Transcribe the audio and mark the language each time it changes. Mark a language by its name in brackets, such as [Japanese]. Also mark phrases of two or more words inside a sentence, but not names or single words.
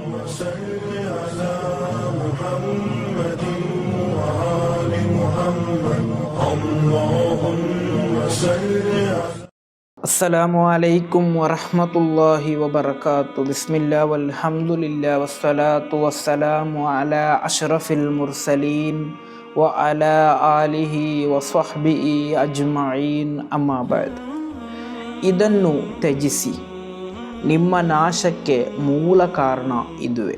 [Arabic] صل على محمد وآل محمد اللهم صل على السلام عليكم ورحمة الله وبركاته. بسم الله والحمد لله والصلاة والسلام على أشرف المرسلين وعلى آله وصحبه أجمعين. أما بعد. [Kannada] ಇದನ್ನು ತ್ಯಜಿಸಿ, ನಿಮ್ಮ ನಾಶಕ್ಕೆ ಮೂಲ ಕಾರಣ ಇದುವೇ.